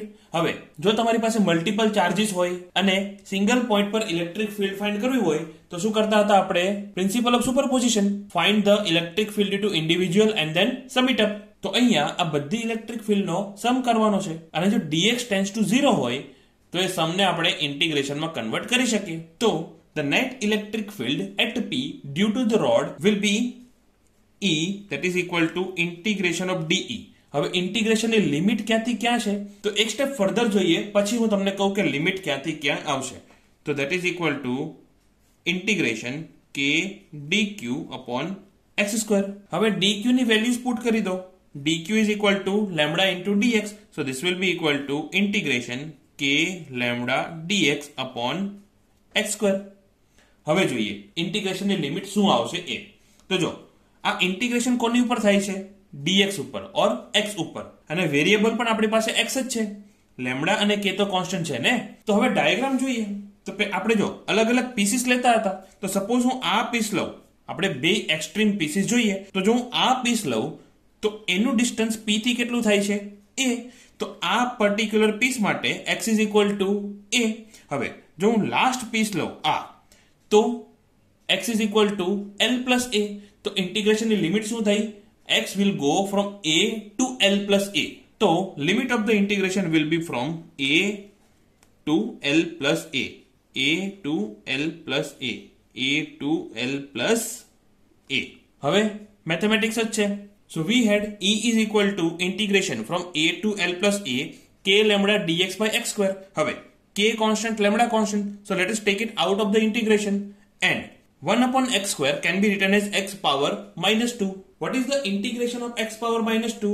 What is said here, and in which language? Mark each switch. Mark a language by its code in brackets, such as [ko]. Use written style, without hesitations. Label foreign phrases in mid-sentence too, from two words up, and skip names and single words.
[gu] હવે જો તમારી પાસે [en] multiple charges [gu] હોય અને [en] single point [gu] પર [en] electric field find [gu] કરવી હોય તો શું કરતા હતા આપણે? [en] principle of superposition. find the electric field to individual and then sum it up. [gu] તો અહીંયા આ બધી ઇલેક્ટ્રિક ફિલ્ડનો સમ કરવાનો છે અને જો [en] dx tends to 0 [gu] હોય તો એ સમને આપણે ઇન્ટિગ્રેશનમાં કન્વર્ટ કરી શકીએ. [en] તો the net electric field at P due to the rod will be E, that is equal to integration of dE. [gu] હવે ઇન્ટિગ્રેશનની લિમિટ ક્યાંથી ક્યાં છે? તો એક [en] step further [gu] જોઈએ પછી હું તમને કહું કે લિમિટ ક્યાંથી ક્યાં આવશે. [en] તો that is equal to integration k dq upon x square. [gu] હવે dq ની [en] values put [gu] કરી દો. [en] dq is equal to lambda into dx. So this will be equal to integration k lambda dx upon x square. [gu] હવે જોઈએ ઇન્ટિગ્રેશનની લિમિટ શું આવશે એ. તો જો આ ઇન્ટિગ્રેશન કોની ઉપર થાય છે? dx ઉપર ઓર x ઉપર, અને વેરિયેબલ પણ આપણી પાસે x જ છે. લેમ્ડા અને k તો કોન્સ્ટન્ટ છે ને. તો હવે ડાયાગ્રામ જોઈએ. તો આપણે જો અલગ અલગ પીસીસ લેતા હતા. તો સપોઝ હું આ પીસ લઉં, આપણે બે [en] extreme pieces [gu] જોઈએ. તો જો હું આ પીસ લઉં તો એનું ડિસ્ટન્સ p થી કેટલું થાય છે? [en] a. [gu] તો આ [en] particular piece માટે x is equal to a. [gu] હવે જો હું [en] last piece [gu] લઉં આ, તો [en] x is equal to l plus a. [gu] તો ઇન્ટિગ્રેશનની લિમિટ શું થઈ? [en] x will go from a to l plus a. તો limit of the integration will be from a to l plus a, a to l plus a, a to l plus a. [gu] હવે મેથેમેટિક્સ જ છે. [en] So we had E is equal to integration from a to l plus a k lambda dx by x square. હવે k constant, lambda constant. So let us take it out of the integration, and 1 upon x square can be written as x power minus 2. What is the integration of x power minus 2?